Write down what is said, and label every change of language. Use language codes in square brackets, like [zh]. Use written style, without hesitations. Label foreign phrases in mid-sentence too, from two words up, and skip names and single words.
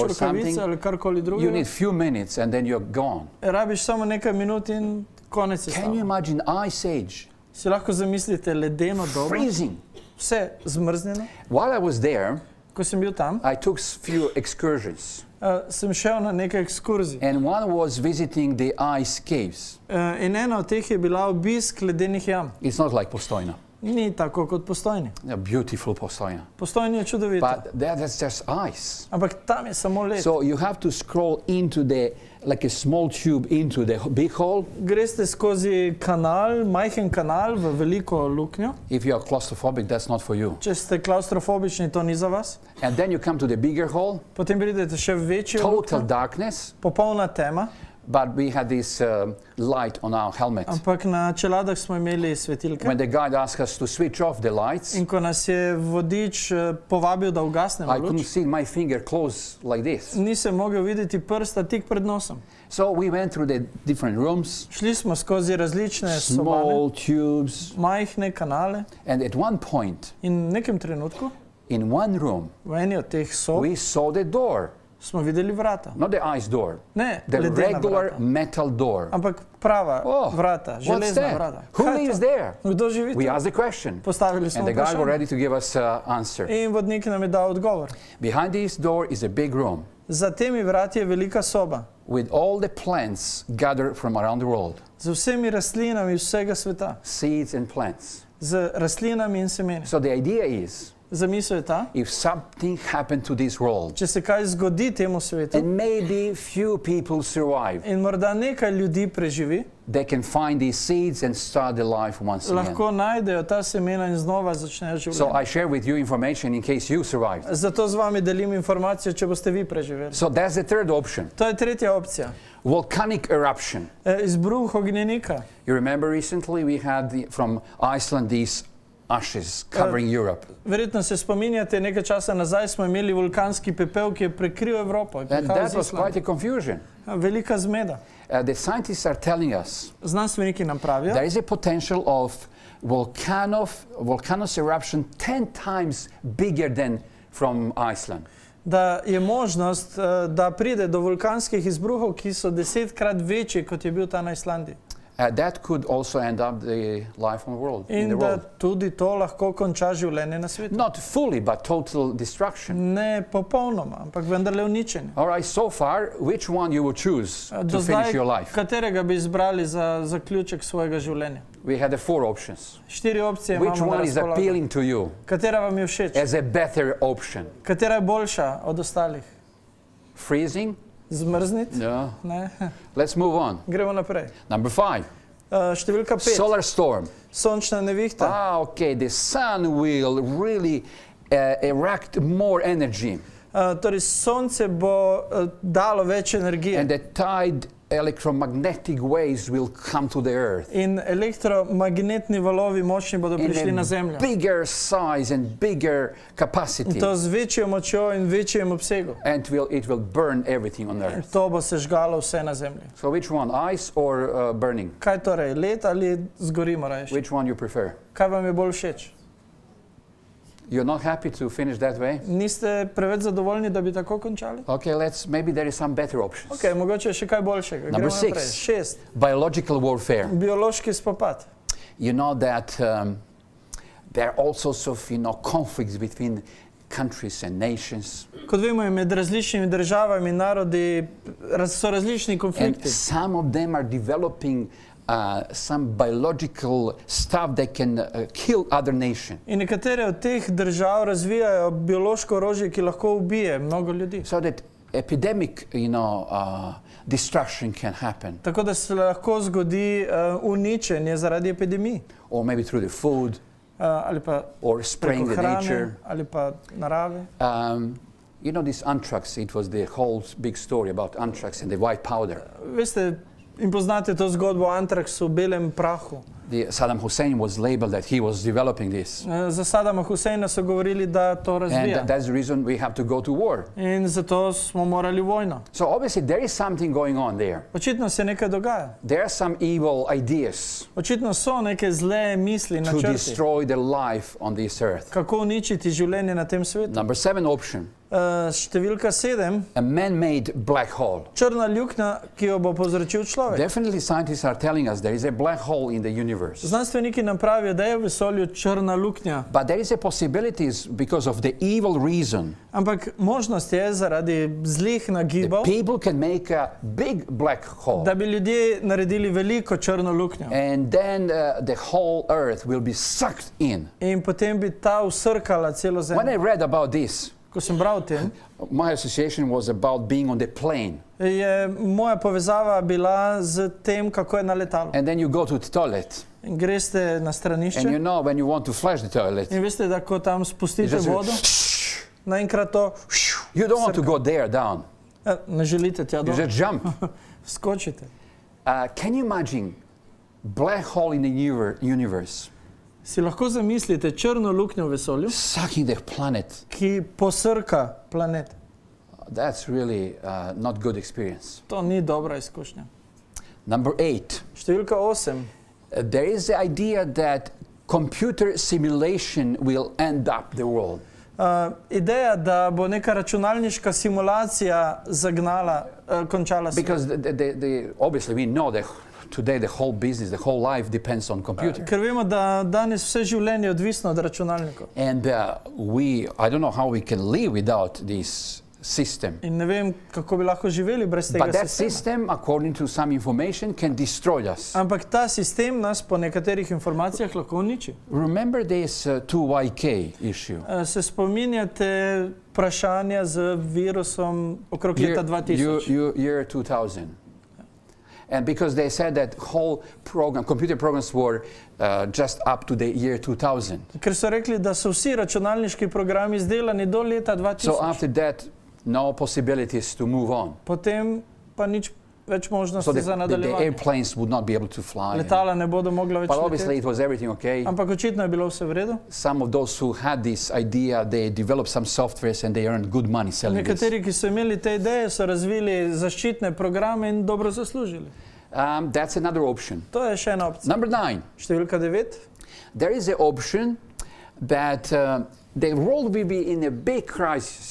[en] or [sl] rokavice [en] something, [sl] ali karkoli [en] you [sl] drugega, [en] need few minutes and then you're gone. [sl] rabiš samo nekaj minut in konec je [en] Can you [sl] stalo. [en] imagine ice age? [sl] Si lahko zamislite ledeno dobo, [en] Freezing. [sl] vse zmrznjeno. [en] While I was there, [sl] Ko sem bil tam, [en] I took few excursions. [sl] sem šel na nekaj ekskurzij. [en] And one was visiting the ice caves. [sl] In ena od teh je bila obisk ledenih jam. [en] It's not like Postojna. [sl] Ni tako kot Postojni. [en] A beautiful Postojna. [sl] Postojni je čudovito. [en] But that's just ice. [sl] Ampak tam je samo led. [en] So you have to scroll into like a small tube into the big hole. [sl] Greste skozi kanal, majhen kanal v veliko luknjo. [en] If you are claustrophobic, that's not for you. [sl] Če ste klaustrofobični, to ni za vas. [en] And then you come to the bigger hole. [sl] Potem pridete še v večjo [en] Total [sl] luknjo. [en] darkness. [sl] Popolna tema. [en] But we had this light on our helmet. [sl] Ampak na čeladah smo imeli svetilke. [en] When the guide asked us to switch off the lights, [sl] In ko nas je vodič povabil, da ugasnemo [en] I couldn't [sl] luč, [en] see my finger close like this. [sl] nisem mogel videti prsta tik pred nosom. [en] So we went through the different rooms, [sl] Šli smo skozi različne sobane, [en] small tubes, [sl] majhne kanale [en] and at one point, [sl] in v nekem trenutku [en] in one room, [sl] v eni od teh sob [en] we saw the door, [sl] smo videli vrata. [en] not the ice door, [sl] Ne, [en] the [sl] ledena [en] regular [sl] vrata, [en] metal door. [sl] ampak prava vrata, [en] What's [sl] železna [en] that? [sl] vrata. [en] Who [sl] Kaj je [en] lives [sl] to? [en] there? [sl] Kdo živi [en] We [sl] tu? [en] asked the question, [sl] Postavili smo [en] and the guy was [sl] vprašanje. [en] ready to give us an answer. [sl] In vodnik nam je dal odgovor. [en] Behind this door is a big room [sl] Za temi vrati je velika soba [en] with all the plants gathered from around the world, [sl] z vsemi rastlinami vsega sveta, [en] seeds and plants. [sl] z rastlinami in semeni. [en] So the idea is [sl] Zamisel je ta, [en] if something happened to this world, [sl] če se kaj zgodi temu svetu [en] and maybe few people survive, [sl] in morda nekaj ljudi preživi, [en] they can find these seeds and start their life once again. [sl] lahko najdejo ta semena in znova začnejo [en] So [sl] življenje. [en] I share with you information in case you survive. [sl] Zato z vami delim informacijo, če boste vi preživeli. [en] So that's the third option. [sl] To je tretja opcija. [en] Volcanic eruption. [sl] Izbruh ognjenika. [en] You remember recently we had from Iceland these ashes covering Europe. [sl] Verjetno se spominjate, nekaj časa nazaj smo imeli vulkanski pepel, ki je prekril Evropo. [en] And that was quite a confusion. [sl] Velika zmeda. [en] The scientists are telling us [sl] Znanstveniki nam pravijo, [en] there is a potential of volcanoes eruption 10 times bigger than from Iceland. [sl] da je možnost, da pride do vulkanskih izbruhov, ki so 10-krat večji, kot je bil ta na Islandiji. [en] That could also end up the life on the world. [sl] In da tudi to lahko konča življenje na svetu. [en] Not fully, but total destruction. [sl] Ne popolnoma, ampak vendarle uničenje. [en] All right, so far, which one you would choose to finish your life? [sl] Katerega bi izbrali za zaključek svojega življenja? [en] We had 4 options. [sl] 4 opcije [en] Which [sl] imamo na [en] one is [sl] razpolago. [en] appealing to you [sl] Katera vam je všeč? [en] as a better option? [sl] Katera je boljša od ostalih? [en] Freezing? [sl] Zmrzniti? [en] No. [sl] Ne. [en] Let's move on. [sl] Gremo naprej. [en] Number 5. [sl] Številka 5. [en] Solar storm. [sl] Sončna nevihta. [en] Okay, the sun will really erect more energy. [sl] Torej, sonce bo dalo več energije. [en] And the tide electromagnetic waves will come to the earth. [sl] In elektromagnetni valovi močni bodo prišli na Zemljo. [en] Bigger size and bigger capacity. [sl] In to z večjo močjo in večjem obsegu. [en] And it will burn everything on earth. [sl] To bo sežgalo vse na Zemlji. [en] So which one, ice or burning? [sl] Kaj torej, led ali zgorimo rajši? [en] Which one you prefer? [sl] Kaj vam je bolj všeč? [en] You're not happy to finish that way? [sl] Niste preveč zadovoljni, da bi tako končali? [en] Okay, maybe there is some better options. [sl] Okay, mogoče je še kaj boljšega. [en] Number [sl] Gremo naprej. [en] 6. [sl] 6. [en] Biological warfare. [sl] Biološki spopad. [en] You know that there are all sorts of conflicts between countries and nations. [sl] Kot vemo, je med različnimi državami in narodi so različni konflikti. [en] And some of them are developing some biological stuff that can kill other nations. [sl] In nekatere od teh držav razvijajo biološko orožje, ki lahko ubije mnogo ljudi. [en] So that epidemic, destruction can happen. [sl] Tako da se lahko zgodi uničenje zaradi epidemij. [en] Or maybe through the food. [sl] Ali pa [en] or spraying the nature. [sl] Ali pa narave. [en] You know this anthrax, it was the whole big story about anthrax and the white powder. [sl] Veste, in poznate to zgodbo o antraksu, belem prahu. [en] Saddam Hussein was labeled that he was developing this. [sl] Za Saddama Husseina so govorili, da to razvija. [en] And that's the reason we have to go to war. [sl] In zato smo morali vojno. [en] So obviously there is something going on there. [sl] Očitno se nekaj dogaja. [en] There are some evil ideas. [sl] Očitno so neke zle misli, načrti. [en] To destroy the life on this earth. [sl] Kako uničiti življenje na tem svetu. [en] Number 7 option. [sl] Številka 7. [en] A man-made black hole. [sl] Črna luknja, ki jo bo povzročil človek. [en] Definitely scientists are telling us there is a black hole in the universe. [sl] Znanstveniki nam pravijo, da je v vesolju črna luknja. [en] But there is a possibilities because of the evil reason. [sl] Ampak možnost je zaradi zlih nagibov. [en] People can make a big black hole. [sl] Da bi ljudje naredili veliko črno luknjo. [en] And then the whole earth will be sucked in. [sl] In potem bi ta usrkala celo zemljo. [en] When I read about this, [sl] ko sem bral o tem, [en] my association was about being on the plane. [sl] Je moja povezava bila z tem, kako je na letalu. [en] And then you go to the toilet. [sl] In greste na stranišče. [en] And you know when you want to flush the toilet. [sl] In veste, da ko tam spustite vodo, naenkrat to. [en] You don't want to go there down. [sl] Ne želite tja dol. [en] You just jump. [sl] Skočite. [en] Can you imagine black hole in the universe? [sl] Si lahko zamislite črno luknjo v vesolju, [en] sucking the planet, [sl] ki posrka planet. [en] That's really not good experience. [sl] To ni dobra izkušnja. [en] Number 8. [sl] Številka 8. [en] There is the idea that computer simulation will end up the world. [sl] Ideja, da bo neka računalniška simulacija zagnala, končala svet. [en] Because obviously we know that today the whole business, the whole life depends on computer. [sl] Ker vemo, da danes vse življenje je odvisno od računalnikov. [en] And I don't know how we can live without these system. [sl] In ne vem, kako bi lahko živeli brez tega [en] But that [sl] sistema. [en] system, according to some information, can destroy us. [sl] Ampak ta sistem nas po nekaterih informacijah lahko uniči. [en] Remember this 2YK issue. [sl] Se spominjate vprašanja z virusom okrog leta 2000? [en] Year 2000. And because they said that whole program, computer programs were just up to the year 2000. [sl] Ker so rekli, da so vsi računalniški programi izdelani do leta 2000. [en] So after that, no possibilities to move on. [sl] Potem pa nič več [en] So [sl] možnosti za [en] the [sl] nadaljevanje. [en] airplanes would not be able to fly. [sl] Letala ne bodo mogla več [en] But obviously [sl] leteti. [en] it was everything okay. [sl] Ampak očitno je bilo vse v redu. [en] Some of those who had this idea, they developed some softwares and they earned good money selling this. [sl] Nekateri, ki so imeli te ideje, so razvili zaščitne programe in dobro zaslužili. [en] That's another option. [sl] To je še ena opcija. [en] Number 9. [sl] Številka 9. [en] There is an option that the world will be in a big crisis.